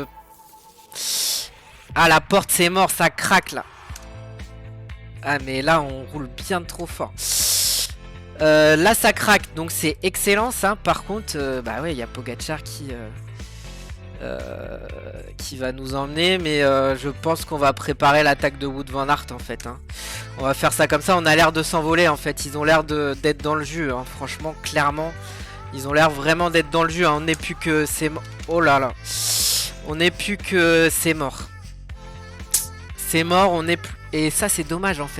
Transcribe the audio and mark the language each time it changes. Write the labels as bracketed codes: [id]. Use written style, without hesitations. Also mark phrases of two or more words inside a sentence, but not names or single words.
[fr] Ah, la porte, c'est mort. Ça craque, là. Ah, mais là, on roule bien trop fort. Là, ça craque. Donc, c'est excellent, ça. Par contre, bah ouais, il y a Pogacar qui va nous emmener. Mais je pense qu'on va préparer l'attaque de Wout van Aert, en fait. Hein. On va faire ça comme ça. On a l'air de s'envoler, en fait. Ils ont l'air d'être dans le jus. Hein. Franchement, clairement. Ils ont l'air vraiment d'être dans le jus. Hein. On n'est plus que... c'est oh là là. On n'est plus que... c'est mort. C'est mort. On est plus... Et ça, c'est dommage, en fait.